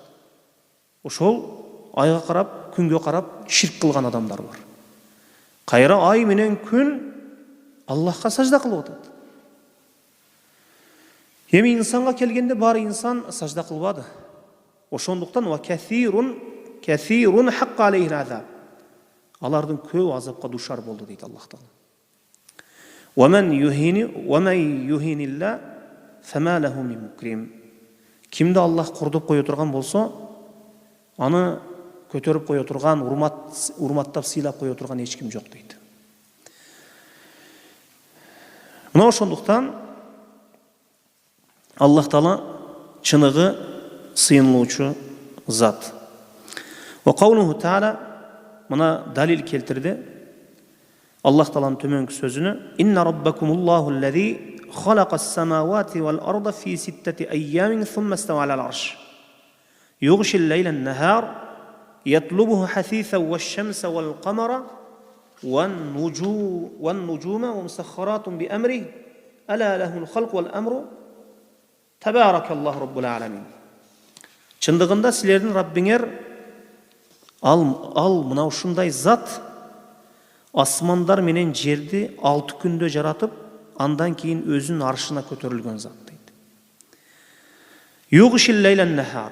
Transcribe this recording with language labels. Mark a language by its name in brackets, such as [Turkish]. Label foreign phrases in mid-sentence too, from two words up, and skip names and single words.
[Kyrgyz] Ошол айга карап, күнгө карап ширк кылган адамдар бар. Кайра ай менен күн Аллахка сажда кылып атат. Эми инсанга келгенде баары инсан сажда кылбады. [Arabic] Ошондуктан وكافرون حق عليه العذاب. [Kyrgyz] Алардын көп азапка душар болду дейт Аллах Таала. [Arabic] ومن يهن الله فما له من مكرم. [Kyrgyz] Кимди Аллах кордоп кое турган болсо, аны көтөрүп кое турган, урматтап сыйлап кое турган эч ким жок дейт. Мына ошондуктан Аллах Таала чыныгы сыйынылуучу зат. [Arabic] وقوله تعالى, [Kyrgyz] мына далил келтирди. Аллах Тааланын төмөнкү сөзүнө: [Arabic] "إن ربكم الله الذي خلق السماوات والأرض في ستة أيام ثم استوى على العرش. يغشي الليل النهار يطلبه حثيثا والشمس والقمر والنجوم ومسخرات بأمره ألا له الخلق والأمر تبارك الله رب العالمين." [Kyrgyz] Чындыгында силердин Раббиңер ал мына ушундай зат, асмандар менен жерди 6 күндө жаратып, андан кийин өзүнүн аршына көтөрүлгөн зат дейт. [Arabic] يغشي الليل النهار.